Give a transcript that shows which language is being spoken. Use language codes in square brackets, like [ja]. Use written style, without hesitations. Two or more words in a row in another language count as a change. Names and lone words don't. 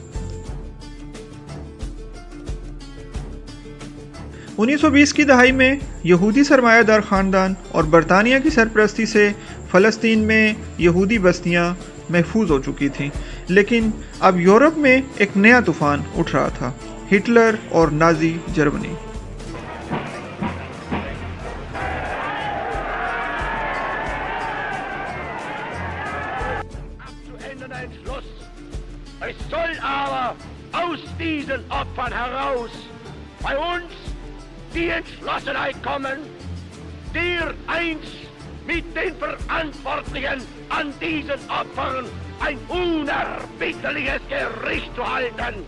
[ur] 1920 کی دہائی میں یہودی سرمایہ دار خاندان اور برطانیہ کی سرپرستی سے فلسطین میں یہودی بستیاں محفوظ ہو چکی تھیں، لیکن اب یورپ میں ایک نیا طوفان اٹھ رہا تھا، ہٹلر اور نازی جرمنی. [de] Es soll aber aus diesen Opfern heraus bei uns die Entschlossenheit kommen, der einst mit den Verantwortlichen an diesen Opfern ein unerbittliches Gericht zu halten.